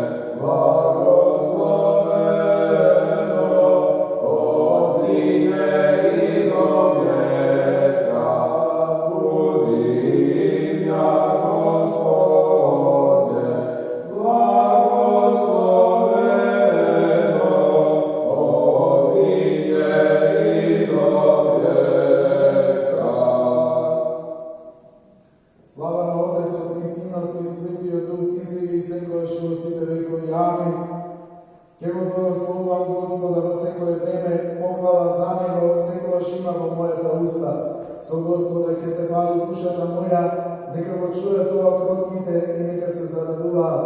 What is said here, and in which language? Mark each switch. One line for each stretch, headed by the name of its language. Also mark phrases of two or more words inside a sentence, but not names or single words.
Church Slavic: благословено, от нине и до века, буди имя Господне, благословено, от нине и до века.
Macedonian: Слава на Отецот и Синот и Светиот Дух, и сега и секојаш и во сите векови. Амин. Ке го благословувам Господа во секое време, похвала за Него секогаш има во мојата уста. Со Господа ќе се вали душата моја, нека го чуе тоа кротките и нека се зарадуваат.